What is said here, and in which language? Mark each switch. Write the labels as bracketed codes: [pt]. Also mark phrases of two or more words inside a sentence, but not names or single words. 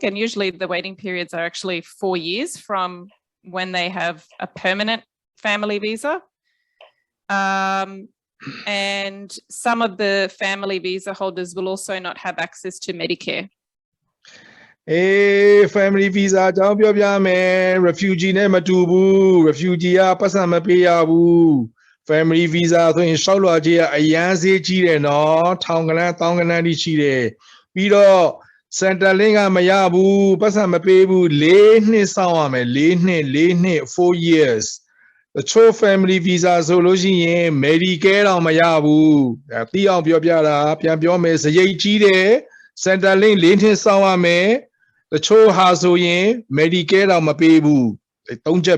[en] And usually the waiting periods are actually 4 years from when they have a permanent family visa. And some of the family visa holders will also not have access to Medicare. Family visa [my] အကြောင်းပြောပြမယ် refugee နဲ့မတူဘူး refugee ကပတ်စံမပေးရဘူး [en] family visa [my] ဆိုရင် ရှောက်လွှာကြီးကအရန်ဈေးကြီးတယ်နော်ထောင်ကနန်းတောင်းကနန်းတိရှိတယ်ပြီးတော့ Centerlink ကမရဘူးပတ်စံမပေးဘူး4နှစ်စောင့်ရမယ်4နှစ်4 years တချို့ [en] family visa [my] ဆိုလို့ရှိရင် Medicare တော့မရဘူးတီးအောင်ပြောပြတာပြန်ပြောမယ်စရိတ်ကြီးတယ် Centerlink 4နှစ်စောင့်ရမယ်တချို့ဟာဆိုရင် Medicare တော့မပေးဘူး3ချက်ပဲ